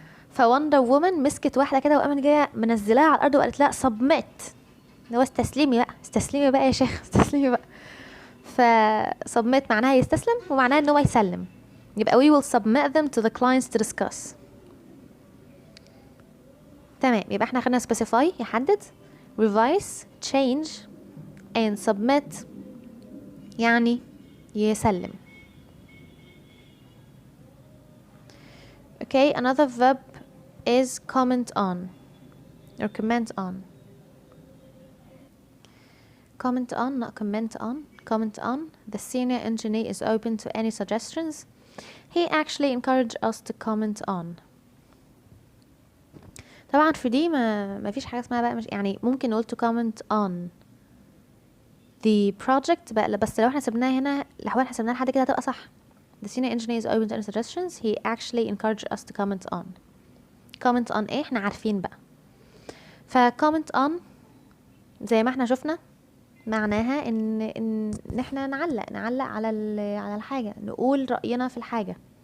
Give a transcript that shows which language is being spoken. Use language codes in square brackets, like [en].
[ar] فوندر وومن مسكت واحدة كده وقامت جاية منزلاها على الأرض وقالت لها سبميت، اللي هو استسلمي بقى يا شيخ، استسلمي بقى. فسبميت معناها يستسلم ومعناها ان هو يسلم. [en] يبقى we will submit them to the clients to discuss. [ar] تمام، يبقى احنا خدنا specify يحدد، revise change and submit يعني يسلم. [en] Okay, another verb is comment on or comment on. Comment on, not comment on. Comment on. The senior engineer is open to any suggestions. He actually encouraged us to comment on. [ar] طبعا في دي ما فيش حاجة اسمها بقى، مش يعني ممكن نقول [en] to comment on the project [ar] بقى، بس لو احنا سبناها هنا، لو احنا سبناها لحد كده هتبقى صح. [en] The senior engineer is open to any suggestions. He actually encouraged us to comment on. [ar] comment on ايه؟ احنا عارفين بقى. ف comment on زي ما احنا شفنا معناها ان احنا نعلق على الحاجة، نقول رأينا في الحاجة.